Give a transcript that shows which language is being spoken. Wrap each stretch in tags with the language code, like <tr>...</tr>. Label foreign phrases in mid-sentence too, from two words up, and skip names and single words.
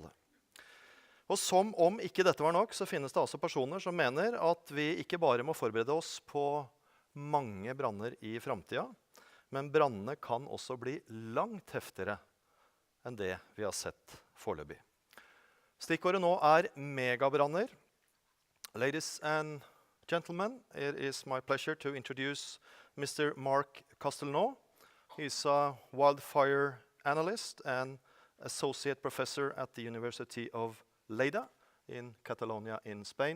<no>Og som om ikke dette var nok, så finnes det altså personer som mener at vi ikke bare må forberede oss på mange branner i fremtiden, men brannene kan også bli langt heftigere enn det vi har sett foreløpig. Stikkordet nå er megabranner.</no> <en>Ladies and gentlemen, it is my pleasure to introduce Mr. Marc Castellnou. He's a wildfire analyst and associate professor at the University of Lleida in Catalonia in Spain.</en>